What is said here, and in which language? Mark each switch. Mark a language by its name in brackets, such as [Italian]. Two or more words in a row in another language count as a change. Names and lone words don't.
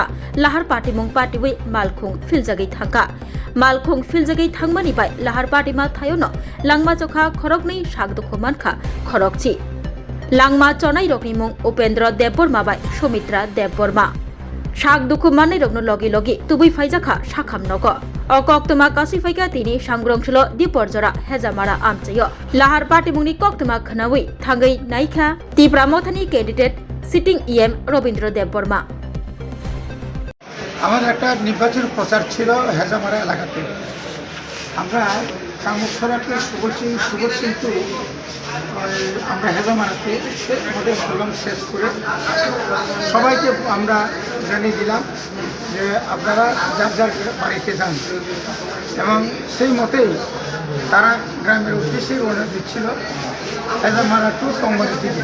[Kok Borok] लाहार पार्टीमं पार्टीवै मालखं फिलजागै थांका मालखं फिलजागै थांमानिबाय लाहार पार्टीमा थायोनो लांमा जखा खरकनै सागदुखु मानखा खरकची लांमा चनाय रकनि मुं उपेन्द्र देबबर्मा बाय समित्रा देबबर्मा सागदुखु माननै रकनो लगे लगे तुबै फाइजाखा साखाम नग अकक्तमा कासिफाइका तिनी सांग्रंसुलो दिपरजरा हेजामारा आमचयो लाहार पार्टी मुंनि कक्तमा खनावै थांगै नायखा तिब्रामथानि [English] candidate sitting EM [Kok Borok] रवींद्र देबबर्मा [Bangla] আমাদের একটা নির্বাচন প্রচার ছিল হেজামারা এলাকাতে। আমরা কামুকসরাকে সুবল সিংটু আমরা হেজামারাতে আমাদের প্রোগ্রাম শেষ করে সবাইকে আমরা জানিয়ে দিলাম যে আপনারা যার যার বাড়িতে যান এবং সেই মতেই তারা গ্রামের উদ্দেশ্যে রওনা দিচ্ছিল হেজামারা টু টঙ্গরি থেকে।